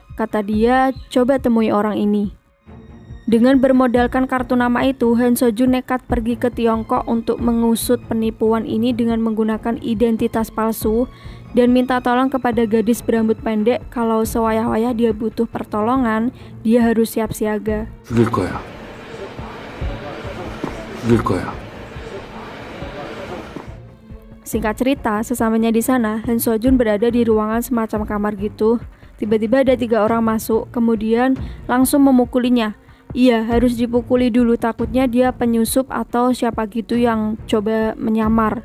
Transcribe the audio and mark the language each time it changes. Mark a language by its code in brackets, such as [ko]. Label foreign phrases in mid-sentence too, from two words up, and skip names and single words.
[id] Kata dia, coba temui orang ini. Dengan bermodalkan kartu nama itu, Han Sojun nekat pergi ke Tiongkok untuk mengusut penipuan ini dengan menggunakan identitas palsu dan minta tolong kepada gadis berambut pendek kalau sewayah-wayah dia butuh pertolongan, dia harus siap siaga. [ko] 죽일 거야. 죽일 거야. [id] Singkat cerita, sesampainya di sana, Han Sojun berada di ruangan semacam kamar gitu. Tiba-tiba ada 3 orang masuk, kemudian langsung memukulinya. Iya, harus dipukuli dulu, takutnya dia penyusup atau siapa gitu yang coba menyamar.